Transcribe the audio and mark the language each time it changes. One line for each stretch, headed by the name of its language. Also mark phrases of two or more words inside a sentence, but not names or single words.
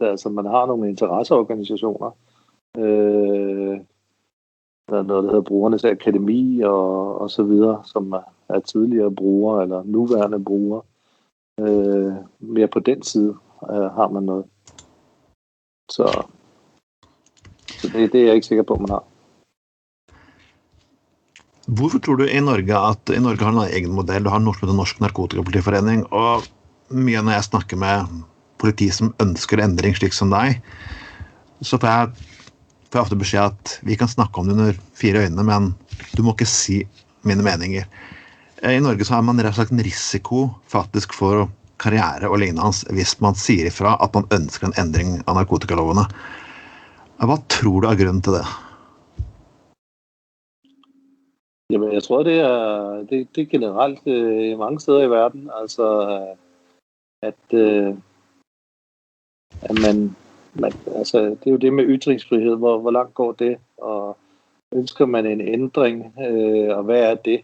Danish: Altså, man har nogle interesseorganisationer. Der er noget, der hedder Brugernes Akademi og så videre, som er tidligere brugere eller nuværende brugere. Mere på den side har man noget. Så det er jeg ikke sikker på, man har.
Norwegian: Hvorfor tror du i Norge at i Norge har en egen modell? Du har Norsk Narkotikapolitiforening, og mye når jeg snakker med politi som ønsker endring slik som deg, så får jeg ofte beskjed at vi kan snakke om det under 4 øyne, men du må ikke si mine meninger. I Norge så har man rett og slett en risiko faktisk for karriere og lignende hvis man sier ifra at man ønsker en endring av narkotikalovene. Hva tror du grunnen til det?
Danish: Jamen, jeg tror, det er generelt mange steder i verden, altså at man altså, det er jo det med ytringsfrihed, hvor langt går det, og ønsker man en ændring, og hvad er det?